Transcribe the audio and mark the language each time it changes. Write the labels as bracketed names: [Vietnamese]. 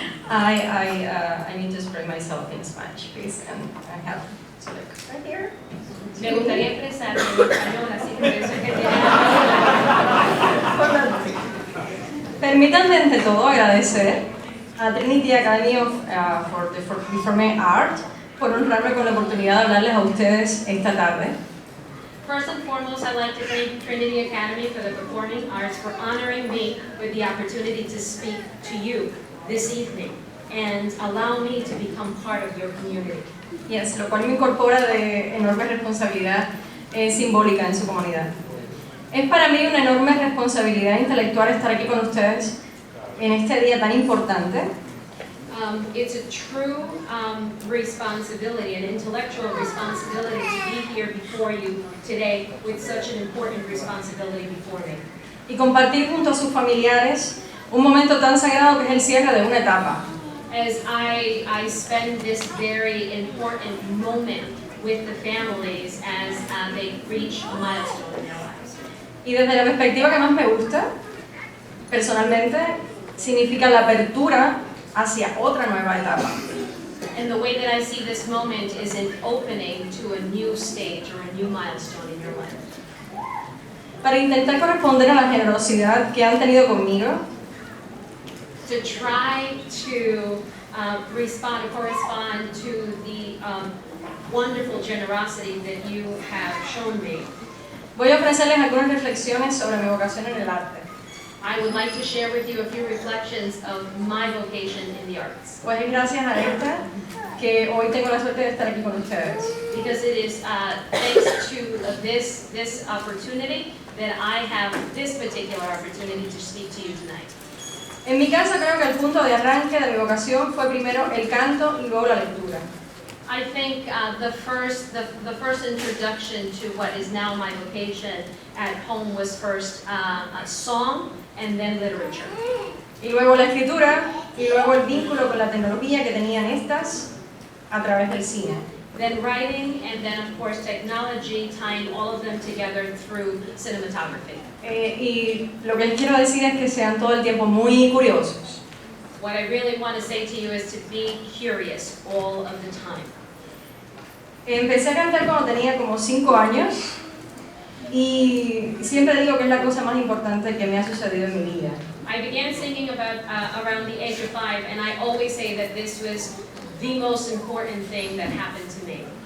[English] I need to express myself in Spanish, please, and I have to look right here. [Spanish] Me gustaría expresarme en español, así que pienso que tiene. Permítanme ante todo agradecer a Trinity Academy for the Performing Art por honrarme con la oportunidad de hablarles a ustedes esta tarde. [English] First and foremost, I'd like to thank Trinity Academy for the Performing Arts for honoring me with the opportunity to speak to you this evening and allow me to become part of your community. [Spanish] Yes, lo cual me incorpora de enorme responsabilidad simbólica en su comunidad. Es para mí una enorme responsabilidad intelectual estar aquí con ustedes en este día tan importante. [English] It's a true responsibility, an intellectual responsibility to be here before you today with such an important responsibility before me. [Spanish] Y compartir junto a sus familiares un momento tan sagrado que es el cierre de una etapa. [English] As I spend this very important moment with the families as they reach a milestone in their lives. [Spanish] Y desde la perspectiva que más me gusta, personalmente, significa la apertura hacia otra nueva etapa. [English] And the way that I see this moment is an opening to a new stage or a new milestone in your life. [Spanish] Para intentar corresponder a la generosidad que han tenido conmigo, [English] To try to correspond to the wonderful generosity that you have shown me. [Spanish] voy a ofrecerles algunas reflexiones sobre mi vocación en el arte. [English] I would like to share with you a few reflections of my vocation in the arts. [Spanish] Pues es gracias a esta que hoy tengo la suerte de estar aquí con ustedes. [English] Because it is thanks to this opportunity that I have this particular opportunity to speak to you tonight. [Spanish] En mi caso creo que el punto de arranque de mi vocación fue primero el canto y luego la lectura. [English] I think the first introduction to what is now my vocation at home was first a song and then literature. [Spanish] Y luego la escritura y luego el vínculo con la tecnología que tenían estas a través del cine. [English] then writing, and then of course technology, tying all of them together through cinematography. [Spanish] Y lo que les quiero decir es que sean todo el tiempo muy curiosos. [English] What I really want to say to you is to be curious all of the time. [Spanish] Empecé a cantar cuando tenía como 5 años y siempre digo que es la cosa más importante que me ha sucedido en mi vida. [English] I began singing around the age of 5, and I always say that this was the most important thing that happened to me.